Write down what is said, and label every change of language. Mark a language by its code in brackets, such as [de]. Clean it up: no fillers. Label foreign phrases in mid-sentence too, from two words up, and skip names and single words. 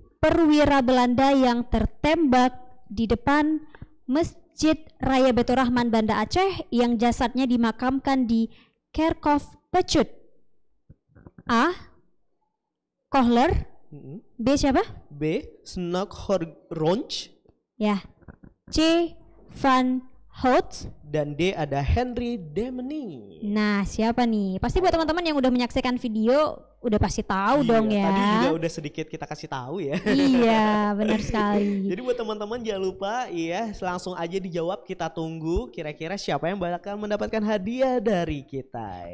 [id] perwira Belanda yang tertembak di depan Masjid Raya Baitur Rahman Banda Aceh yang jasadnya dimakamkan di Kirchhoff Pecut? A. Kohler. Mm-mm. B siapa? B. Snockhorronch. Ya. C. Van Hout. Dan D ada Henry Demeny. Nah, siapa nih? Pasti buat teman-teman yang udah menyaksikan video udah pasti tahu dong ya. Tadi juga udah sedikit kita kasih tahu ya. Iya, benar sekali. Jadi buat teman-teman jangan lupa ya langsung aja dijawab, kita tunggu kira-kira siapa yang bakal mendapatkan hadiah dari kita ya.